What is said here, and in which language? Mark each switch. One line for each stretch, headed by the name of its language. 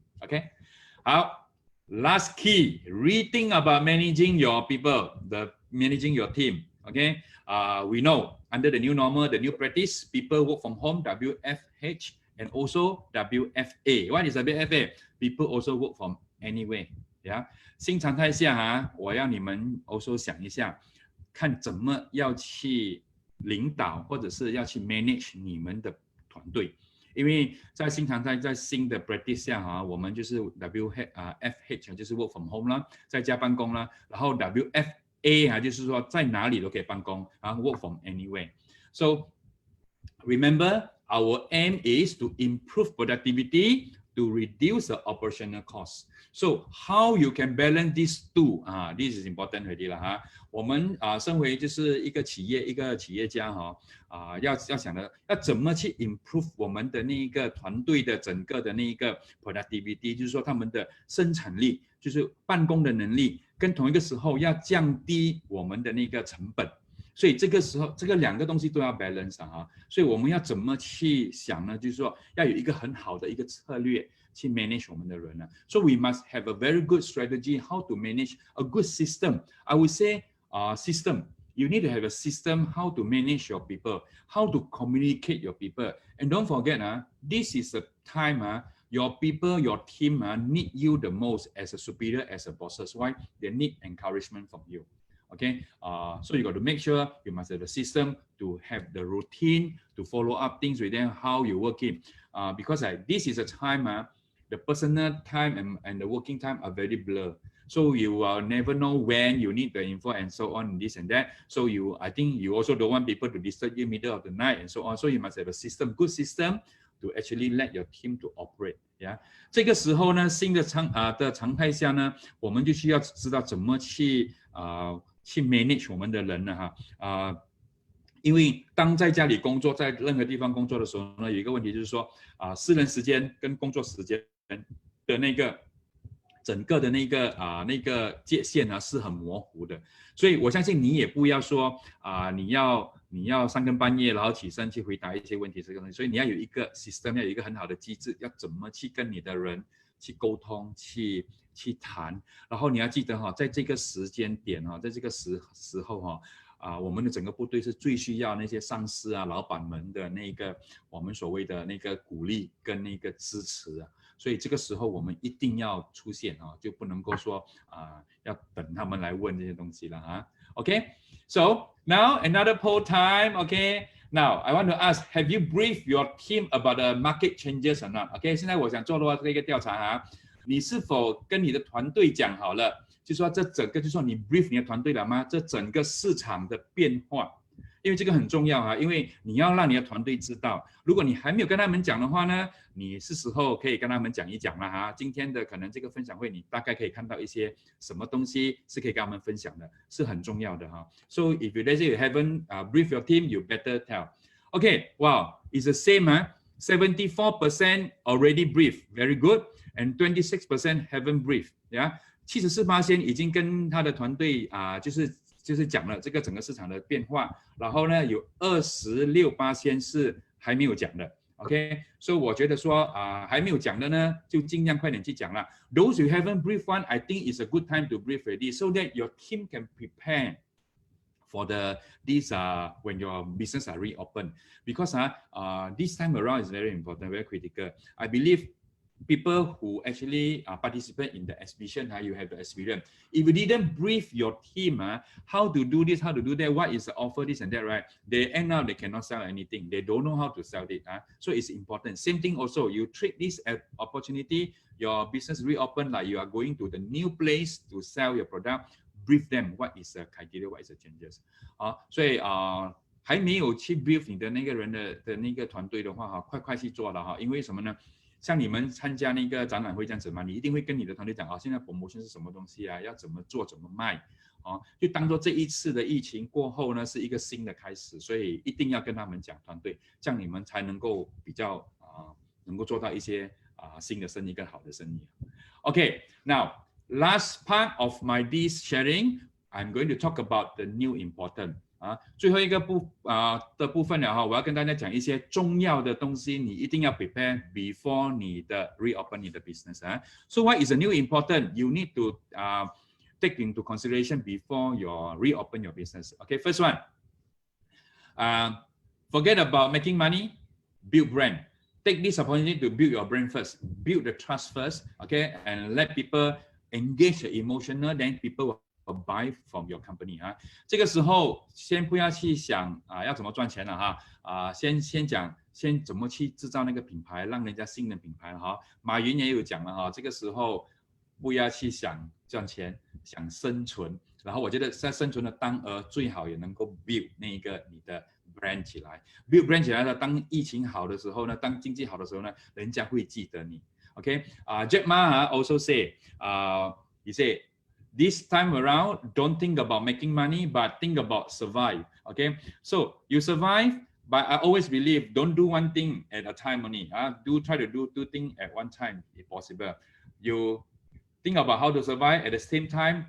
English: OK， 好，Last key, rethink about managing your people, managing your team. Okay, we know under the new normal, the new practice, people work from home, WFH, and also WFA. What is WFA? People also work from anywhere. Yeah.
Chinese: 新常态下我要你们 also 想一下，看怎么要去领导或者是要去 manage 你们的团队。因为在新常态，在新的 practice 下我们就是 WFH 就是 work from home 啦，在家办公啦，然后 WFA 就是说在哪里都可以办公work from anywhere.
English: So remember, our aim is to improve productivity, to reduce the operational costs. So how you can balance these two? This is important already
Chinese: 啦我们身为就是一个企业家要想的要怎么去 improve 我们的那一个团队的整个的那一个 productivity， 就是说他们的生产力，就是办公的能力，跟同一个时候要降低我们的那个成本。所以这个时候这个两个东西都要 balance 所以我们要怎么去想呢？就是说要有一个很好的一个策略去 manage 我们的人
English: So we must have a very good strategy how to manage a good system. I would say system. You need to have a system how to manage your people, how to communicate your people. And don't forget, this is the time your people, your team need you the most as a superior, as a bosses. Why? They need encouragement from you. Okay, so you got to make sure you must have a system to have the routine to follow up things with them, how you working. Because this is a time, the personal time and the working time are very blurred. So you will never know when you need the info and so on, this and that. So I think you also don't want people to disturb you middle of the night and so on. So you must have a system, good system to actually let your team to operate. Yeah.
Chinese: 这个时候呢，新的常态下呢，我们就需要知道怎么去manage 我们的人了因为当在家里工作，在任何地方工作的时候呢，有一个问题就是说私人时间跟工作时间的那个整个的那个界限是很模糊的，所以我相信你也不要说你要3更半夜然后起身去回答一些问题这个东西，所以你要有一个 system， 要有一个很好的机制，要怎么去跟你的人去沟通去谈，然后你要记得在这个时间点在这个时候我们的整个部队是最需要那些上司老板们的那个我们所谓的那个鼓励跟那个支持所以这个时候我们一定要出现就不能够说要等他们来问这些东西了
English: Okay, so now another poll time. Okay, now I want to ask, have you briefed your team about the market changes or not? Okay,
Chinese: 现在我想做的这个调查你是否跟你的团队讲好了就说这整个就说你 brief 你的团队了吗？这整个市场的变化。因为这个很重要啊，因为你要让你的团队知道，如果你还没有跟他们讲的话呢，你是时候可以跟他们讲一讲了哈。今天的可能这个分享会，你大概可以看到一些什么东西是可以跟他们分享的，是很重要的哈。
English: So if you let's say you haven't brief your team, you better tell. Okay, wow, it's the same 74% already brief, very good, and 26% haven't brief.
Chinese: Yeah, 74%已经跟他的团队就是讲了这个整个市场的变化，然后呢有26%是还没有讲的 ，OK， 所以我觉得说还没有讲的呢，就尽量快点去讲了。
English: Those who haven't briefed one, I think it's a good time to brief already, so that your team can prepare for this when your business are reopened. Because this time around is very important, very critical. I believe people who actually participate in the exhibition, you have the experience. If you didn't brief your team, how to do this, how to do that, what is the offer, this and that, right? They end up, they cannot sell anything. They don't know how to sell it. So it's important. Same thing also, you treat this as opportunity, your business reopen, like you are going to the new place to sell your product, brief them what is the criteria, what is the changes.
Chinese: 所以还没有去 brief 你的那个人的那个团队的话，快去做了哈，因为什么呢？像你们参加那个展览会这样子嘛，你一定会跟你的团队讲现在 promotion 是什么东西啊，要怎么做怎么卖，就当做这一次的疫情过后呢是一个新的开始，所以一定要跟他们讲团队，这样你们才能够比较能够做到一些新的生意更好的生意。
English: Okay, now last part of my this sharing, I'm going to talk about the new important.
Chinese: 最后一个的部分了哈，我要跟大家讲一些重要的东西，你一定要 prepare before 你的 reopen 你的 business
English: So what is the new important? You need to take into consideration before you reopen your business. Okay, first one, forget about making money, build brand. Take this opportunity to build your brand first, build the trust first, okay, and let people engage the emotional, then people will buy from your company
Chinese: 这个时候先不要去想要怎么赚钱了先讲先怎么去制造那个品牌，让人家信任品牌马云也有讲了这个时候不要去想赚钱，想生存。然后我觉得在生存的当儿最好也能够 build 那个你的 brand 起来 ，build brand 起来了，当疫情好的时候呢，当经济好的时候呢，人家会记得你。
English: Okay, Jack Ma also say, he said, this time around, don't think about making money, but think about survive. Okay, so you survive, but I always believe don't do one thing at a time only. Try to do two things at one time if possible. You think about how to survive at the same time.